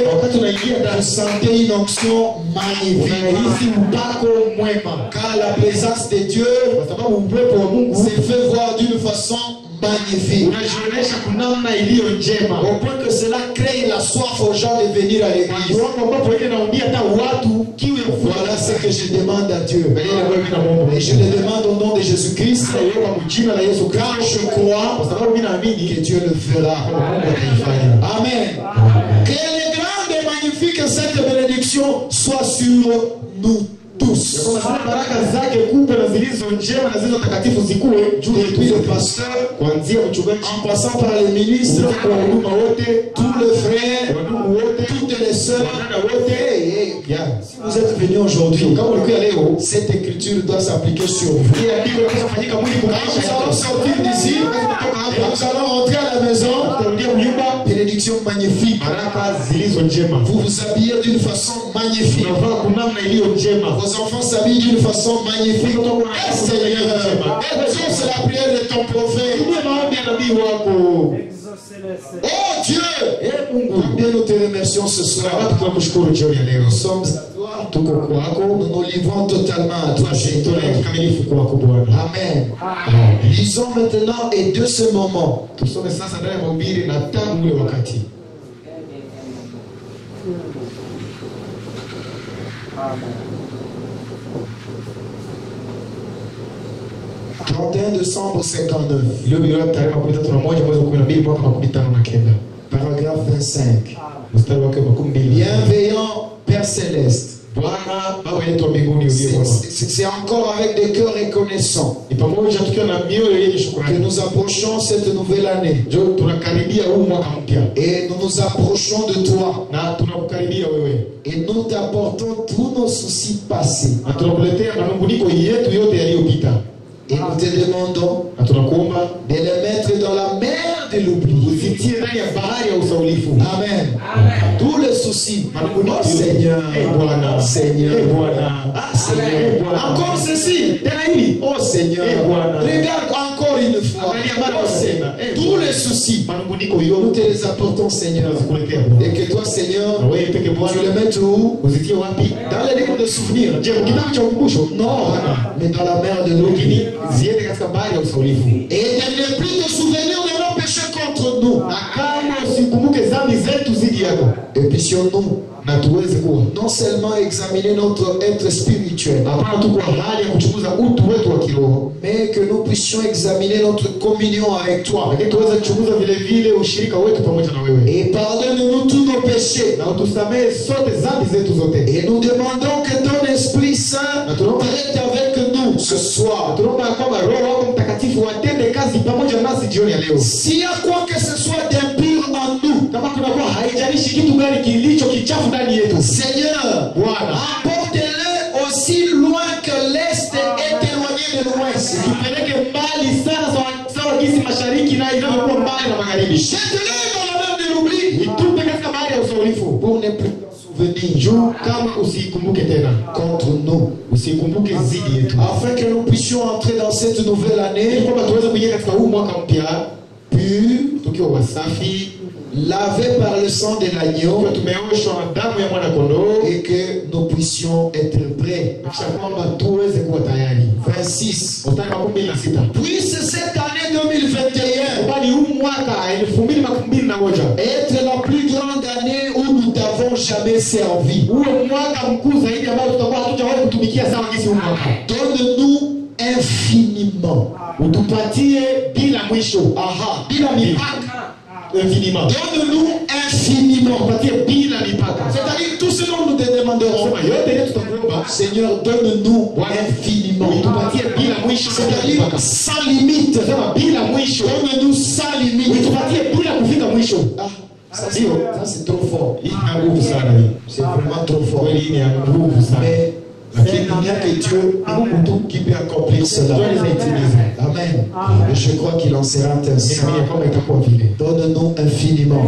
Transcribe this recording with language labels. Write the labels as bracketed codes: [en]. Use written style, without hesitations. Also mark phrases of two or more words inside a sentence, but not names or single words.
[sw] Wakati unaingia [fr] vous [sw] ndani [fr] sentez une onction magnifique. [sw] unahisi upako mwema, [fr] Car la présence de Dieu [sw] kwa sababu uwepo wa Mungu [fr] s'est fait voir d'une façon magnifique. [sw] unajionyesha kwa namna iliyo njema, [fr] Au point que cela crée la soif aux gens de venir à l'église. [sw] kiwango ambapo wengine naambia hata watu kiu ya [fr] Voilà ce que je demande à Dieu. [sw] kufuata. [fr] Et je le demande au nom de Jésus-Christ. [sw] Naiomba kwa jina la Yesu [fr] Car [sw] Kristo, [fr] je crois [sw] kwa sababu mimi naamini [fr] que Dieu le fera. [sw] Mungu ataifanya. Amen. [fr] Que les grandes et magnifiques saintes bénédictions soient sur nous tous. [sw] Kwa sababu baraka zake kubwa na zilizo njema na zilizo takatifu zikuwe juu yetu [fr] Depuis le [sw] sote. [fr] pasteur, [sw] Kuanzia mchungaji [fr] en passant par les ministres, [sw] kwa huduma wote, [fr] tous les frères, [sw] wadugu wote, [fr] toutes les sœurs. [sw] wadada wote. [fr] Si vous êtes venus aujourd'hui, [sw] Kama ulikuwa leo, [fr] cette écriture doit s'appliquer sur vous. [sw] hii andiko linapaswa kufanyika mwili kwa [fr] Quand nous [sw] maisha [fr] allons [sw] yako. [fr] sortir d'ici, et nous allons rentrer à la maison, [sw] Tutarudia kunyumba, [fr] bénédiction magnifique. [sw] baraka zilizo njema. [fr] Vous vous habillez d'une façon magnifique. [sw] Unavaa kwa namna iliyo njema. [fr] Vos enfants s'habillent d'une façon magnifique. Et Seigneur, exauce la prière de ton prophète. [sw] Tumia maombi ya nabii wako. [fr] Exaucez-les. Oh Dieu, [sw] Mungu, [fr] combien nous te remercions ce soir. [sw] Baba, tunakushukuru jioni ya leo. [fr] Nous sommes à toi. [sw] Tuko kwako, [fr] Nous nous livrons totalement à toi, [sw] tunajitolea [fr] Seigneur. [sw] kikamilifu kwako Bwana. Amen. Amen. [fr] Lisons maintenant et de ce moment. [sw] Tusome sasa ndani ya mahubiri na tangu ule wakati. Amen. [fr] 31 décembre 59. [sw] Iliyobiliwa tarehe 31 mwezi wa 12 mwaka 59. [fr] Paragraphe 25. [sw] mstari wake makumi mbili. [fr] Bienveillant Père Céleste. [sw] Bwana Baba yetu wa mbinguni uliye mwema. [fr] C'est encore avec des cœurs reconnaissants [sw] Ni pamoja tukiwa na mioyo yenye [fr] que [sw] shukrani. [fr] nous approchons cette nouvelle année. [sw] Ndio tunakaribia huu mwaka mpya. [fr] Et nous nous approchons de toi. [sw] Na tunakukaribia wewe. [fr] Et nous t'apportons tous nos soucis passés. [sw] Na tunakuletea manunguniko yetu yote yaliyopita. [fr] Et nous te demandons [sw] Na tunakuomba [fr] de les mettre dans la mer de l'oubli. [sw] usitie ndani ya bahari ya usaulifu. [fr] Amen. Tous les soucis. [sw] Manunguniko [fr] Oh Seigneur. [sw] Bwana. [fr] Seigneur. [sw] Bwana. [fr] Ah Seigneur. Encore ceci. [sw] Tena hili. [fr] Oh Seigneur. [sw] Bwana. [fr] Regarde encore une fois. Oh Seigneur. Tous les soucis. [sw] Manunguniko [fr] Nous [sw] yote [fr] te les apportons Seigneur. [sw] tunakuletea Bwana. [fr] Et que toi Seigneur, [sw] Na wewe peke [fr] tu [sw] Bwana [fr] les mettes où? [sw] uzitie wapi? [fr] Dans les livres de souvenirs. [sw] Je, kitabu cha ukumbusho? [fr] Non, mais dans la mer de l'eau. [sw] Lakini ziende katika bahari ya usaulifu. [fr] Et de ne plus te souvenir de nos péchés contre nous. [sw] Na kama usikumbuke dhambi zetu zidi yako. [fr] Et puissions-nous [sw] Na tuweze kuwa [fr] non seulement examiner notre être spirituel, [sw] hapana tu kwa hali ya kuchunguza utu wetu wa kiroho, [fr] mais que nous puissions examiner notre communion avec toi. [sw] lakini tuweze kuchunguza vile vile ushirika wetu pamoja na wewe. [fr] Et pardonne-nous tous nos péchés. [sw] Na utusamehe sote dhambi zetu zote. [fr] Et nous demandons que ton Esprit Saint traite avec nous ce soir. [sw] Tunaomba ya kwamba Roho wako Mtakatifu watende kazi pamoja nasi jioni ya leo. [fr] S'il y a quoi que ce soit d'impur en nous, [sw] Kama kunakuwa haijalishi kitu gani kilicho kichafu ndani yetu, [fr] Seigneur, [sw] Bwana, [fr] apporte-le aussi loin que l'Est est éloigné de l'Ouest. [sw] tupeleke mbali sana sawa jinsi mashariki na inavyokuwa mbali na magharibi. [fr] Jette-le dans la mer de l'oubli [sw] Itupe katika bahari ya usaulifu. [fr] pour ne plus t'en souvenir [sw] Juu kama usikumbuke tena. [fr] contre nous. [sw] Usikumbuke zidi yetu. [fr] Afin que nous puissions entrer dans cette nouvelle [sw] Ili [fr] année [sw] kwamba tuweze kuingia katika huu mwaka mpya [fr] pure, [sw] tukiwa wasafi, [fr] lavé par le sang de l'agneau, [sw] tukiwa tumeoshwa na damu ya mwana kondoo, [fr] et que nous puissions être prêts. [sw] kisha kwamba tuweze kuwa tayari. 26. Mstari wa 16. [fr] Puisse cette année 2021 [sw] Bali huu mwaka 2021 [fr] être la plus grande année où nous t'avons jamais servi. [sw] uwe mwaka mkuu zaidi ambao tutakuwa hatujawahi kutumikia sawa jinsi huu mwaka. [fr] Donne-nous infiniment. [sw] Utupatie bila mwisho. Aha, bila mipaka. [fr] Infiniment. Donne-nous infiniment. [sw] Utupatie bila mipaka. [fr] C'est-à-dire tout ce dont nous te demanderons. [sw] Sema yote ile tutakuomba, [fr] Seigneur, donne-nous infiniment. [sw] utupatie bila mwisho, bila [fr] C'est-à-dire [sw] mipaka. [fr] sans limite. [sw] Sema bila mwisho. [fr] Donne-nous sans limite. [sw] Utupatie bila kufika mwisho. [fr] Ah, ça c'est trop fort. [sw] Hii ina nguvu sana hii. [fr] C'est vraiment trop fort. [sw] Kweli hii ni ya nguvu sana. [fr] Mais [sw] Lakini [fr] il n'y a que Dieu qui peut accomplir cela. Amen. Et je crois qu'il en sera ainsi. [sw] ninaamini kwamba itakuwa vile. [fr] Donne-nous infiniment.